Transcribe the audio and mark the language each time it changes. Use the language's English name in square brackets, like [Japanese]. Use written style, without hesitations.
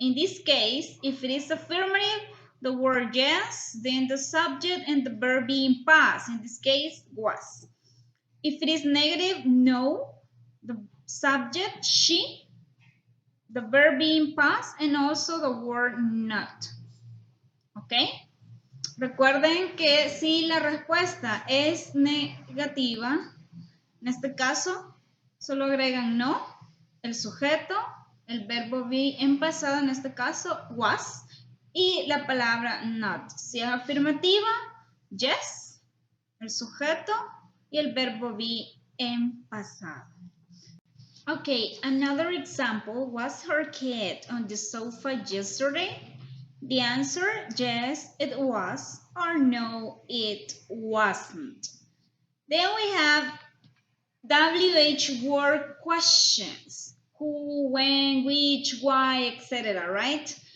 [English] In this case, if it is affirmative, the word yes, then the subject and the verb being past. In this case, was. If it is negative, no, the subject, she, the verb being past, and also the word not. ¿Ok? [Spanish] Recuerden que si la respuesta es negativa, en este caso, solo agregan no, el sujeto, el verbo be en pasado, en este caso, was, y la palabra not. Si es afirmativa, yes, el sujeto y el verbo be en pasado. [English] Okay, another example, was her cat on the sofa yesterday? The answer, yes, it was, or no, it wasn't. Then we have WH word questions. Who, when, which, why, etc. Right?